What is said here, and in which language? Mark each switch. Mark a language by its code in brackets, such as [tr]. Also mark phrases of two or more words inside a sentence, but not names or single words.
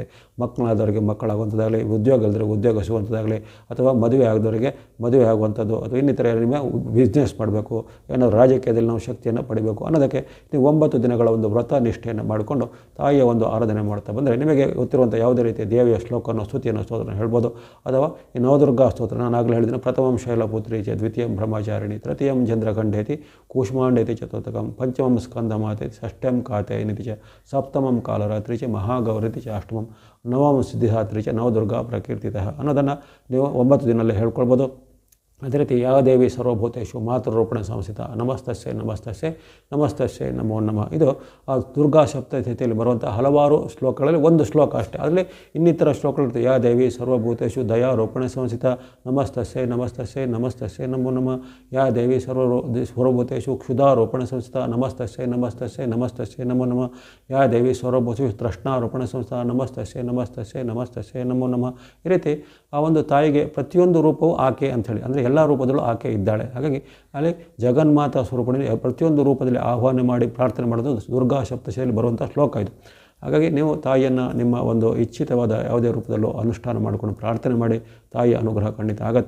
[kn] ಮಕ್ಕಳಾದವರಿಗೆ ಮಕ್ಕಳಾಗುವಂಥದ್ದಾಗಲಿ, ಉದ್ಯೋಗ ಇಲ್ಲದವರಿಗೆ ಉದ್ಯೋಗ ಸಿಗುವಂಥದ್ದಾಗಲಿ, ಅಥವಾ ಮದುವೆ ಆಗದವರಿಗೆ ಮದುವೆ ಆಗುವಂಥದ್ದು, ಅಥವಾ ಇನ್ನಿತರ ನಿಮ್ಮ ಬಿಸ್ನೆಸ್ ಮಾಡಬೇಕು, ಏನಾದರೂ ರಾಜಕೀಯದಲ್ಲಿ ನಾವು ಶಕ್ತಿಯನ್ನು ಪಡಿಬೇಕು ಅನ್ನೋದಕ್ಕೆ ನೀವು 9 ದಿನಗಳ ಒಂದು ವ್ರತ ನಿಷ್ಠೆಯನ್ನು ಮಾಡಿಕೊಂಡು ತಾಯಿಯ ಒಂದು ಆರಾಧನೆ ಮಾಡ್ತಾ ಬಂದರೆ ನಿಮಗೆ ಗೊತ್ತಿರುವಂಥ ಯಾವುದೇ ರೀತಿಯ ದೇವಿಯ ಶ್ಲೋಕವನ್ನು ಸ್ತುತಿಯನ್ನು ಸ್ತೋತ್ರನ ಹೇಳ್ಬೋದು. ಅಥವಾ ಈ ನವದುರ್ಗಾ ಸ್ತೋತ್ರ ನಾನು ಆಗಲೇ ಹೇಳಿದ್ದೀನಿ. [sa] ಪ್ರಥಮಂ ಶೈಲಪುತ್ರಿ ಚ, ದ್ವಿತೀಯಂ ಬ್ರಹ್ಮಚಾರಿಣಿ, ತೃತೀಯಂ ಚಂದ್ರಖಂಡೇತಿ, ಕೂಷ್ಮಾಂಡೇತಿ ಚತುರ್ಥಕಂ, ಪಂಚಮಂ ಸ್ಕಂದಮಾತೇತಿ, ಷಷ್ಠಂ ಕಾತೇನಿತಿ ಚ, ಸಪ್ತಮಂ ಕಾಲರಾತ್ರಿ ಚ, ಮಹಾಗೌರಿತಿ ಚ, ಅಷ್ಟಮಂ ನವಮಂ ಸಿದ್ಧಿಧಾತ್ರಿ ಚ, ನವದುರ್ಗಾ ಪ್ರಕೀರ್ತಿತಃ [kn] ಅನ್ನೋದನ್ನು ನೀವು 9 ದಿನದಲ್ಲಿ ಹೇಳ್ಕೊಳ್ಬೋದು. ಅದೇ ರೀತಿ [sa] ಯಾ ದೇವಿ ಸರ್ವಭೂತೇಷು ಮಾತೃರೂಪೇಣ ಸಂಸ್ಥಿತ ನಮಸ್ತಸ್ಯೈ ನಮಸ್ತಸ್ಯೈ ನಮಸ್ತಸ್ಯೈ ನಮೋ ನಮಃ. [kn] ಇದು ಆ ದುರ್ಗಾ ಸಪ್ತಶತಿಯಲ್ಲಿ ಬರುವಂಥ ಹಲವಾರು ಶ್ಲೋಕಗಳಲ್ಲಿ ಒಂದು ಶ್ಲೋಕ ಅಷ್ಟೇ. ಅದರಲ್ಲಿ ಇನ್ನಿತರ ಶ್ಲೋಕಗಳಿರ್ತವೆ. [sa] ಯಾ ದೇವಿ ಸರ್ವಭೂತೇಷು ದಯಾ ರೂಪೇಣ ಸಂಸ್ಥಿತ ನಮಸ್ತಸ್ಯೈ ನಮಸ್ತಸ್ಯೈ ನಮಸ್ತಸ್ಯೈ ನಮೋ ನಮಃ. ಯಾ ದೇವಿ ಸರ್ವಭೂತೇಷು ಕ್ಷುಧಾ ರೂಪೇಣ ಸಂಸ್ಥಿತ ನಮಸ್ತಸ್ಯೈ ನಮಸ್ತಸ್ಯೈ ನಮಸ್ತಸ್ಯೈ ನಮೋ ನಮಃ. ಯಾ ದೇವಿ ಸರ್ವಭೂತೇಷು ತೃಷ್ಣಾ ರೂಪೇಣ ಸಂಸ್ಥಿತ ನಮಸ್ತಸ್ಯೈ ನಮಸ್ತಸ್ಯೈ ನಮಸ್ತಸ್ಯೈ ನಮೋ ನಮಃ. [kn] ಈ ರೀತಿ ಆ ಒಂದು ತಾಯಿಗೆ ಪ್ರತಿಯೊಂದು ರೂಪವು ಆಕೆ ಅಂಥೇಳಿ, ಅಂದರೆ ಎಲ್ಲ ರೂಪದಲ್ಲೂ ಆಕೆ ಇದ್ದಾಳೆ. ಹಾಗಾಗಿ ಅಲ್ಲಿ ಜಗನ್ಮಾತಾ ಸ್ವರೂಪದಲ್ಲಿ ಪ್ರತಿಯೊಂದು ರೂಪದಲ್ಲಿ ಆಹ್ವಾನ ಮಾಡಿ ಪ್ರಾರ್ಥನೆ ಮಾಡೋದು ದುರ್ಗಾ ಸಪ್ತಶತಿಯಲ್ಲಿ ಬರುವಂಥ ಶ್ಲೋಕ ಇದು. ಹಾಗಾಗಿ ನೀವು ತಾಯಿಯನ್ನು ನಿಮ್ಮ ಒಂದು ಇಚ್ಛಿತವಾದ ಯಾವುದೇ ರೂಪದಲ್ಲೂ ಅನುಷ್ಠಾನ ಮಾಡಿಕೊಂಡು ಪ್ರಾರ್ಥನೆ ಮಾಡಿ ತಾಯಿಯ ಅನುಗ್ರಹ ಖಂಡಿತ ಆಗುತ್ತೆ.